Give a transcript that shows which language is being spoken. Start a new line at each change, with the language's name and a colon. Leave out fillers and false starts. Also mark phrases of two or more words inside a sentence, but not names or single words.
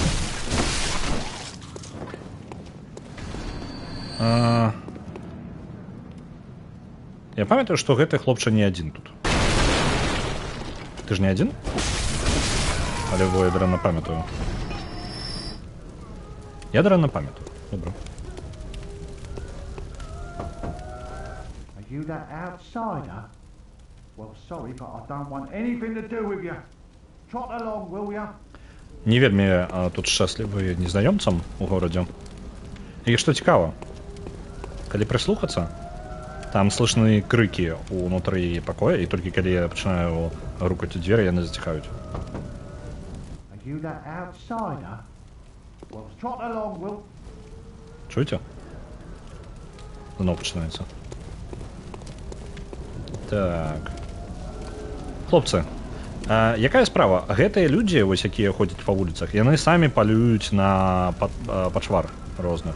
Belarusian: Я памятаю, што гэты хлопча не адзін тут. Ты ж не адзін? Але я дрэнна памятаю. Я дрэнна памятаю. Добра.
English: Are you that outsider? Well, sorry, but I don't want anything to do with you. Trot along, will ya?
Belarusian: Не вельмі тут шчаслівы незнаёмцам у горадзе. І што цікава, калі прыслухацца, там слышны крыкі ўнутры пакоя, і толькі калі я пачынаю грукаць у дзверы, яны заціхаюць.
English: Are you that outsider? Well, trot along, will.
Belarusian: Чуеце? Зноў пачынаецца. Так. Хлопцы, якая справа? Гэтыя людзі, вось якія ходзяць па вуліцах, яны самі палююць на пачвар розных.